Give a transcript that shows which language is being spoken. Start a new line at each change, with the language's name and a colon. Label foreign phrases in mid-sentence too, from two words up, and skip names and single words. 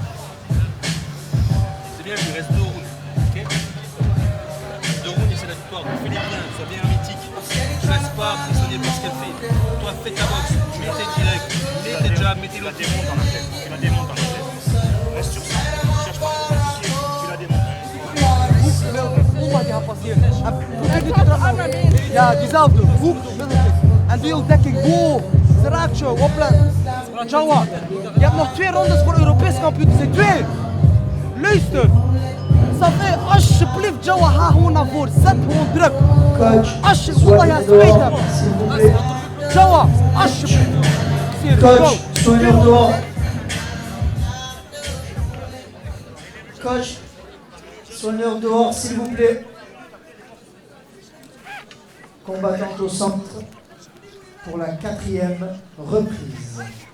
French: C'est bien, il lui reste 2 rounds. Ok. 2 rounds et c'est la victoire. Fais-les bien, sois bien hermétique. Ne laisse pas impressionner par ce qu'elle fait. Toi, fais ta boxe, mets tes directs, mets tes jabs, mets tes Tu la low démontes dans la tête. Tu la démontes dans la tête. Reste sur ça. Cherche pas à compliquer. Tu la démontes.
Dutch: Oeh, die gaat passeren. Ja, diezelfde. Hoek, middelkick. En die ontdekking. Wow, ze raakt je. Oplet. Jawa, je hebt nog 2 rondes voor Europees kampioen. Het zijn 2. Luister. Safé, alsjeblieft, Jawa, ga gewoon naar voren. Zet gewoon druk.
French: Coach,
Dutch: Alsjeblieft, wallah, ja,
French: soigneur
Dutch: spijt
French: dehors,
Dutch: hem.
French: s'il vous plaît.
Dutch: Jawa, alsjeblieft. Serieus, Coach, go.
French: soigneur dehors. Coach, soigneur dehors, s'il vous plaît. Combattant au centre pour la 4e reprise.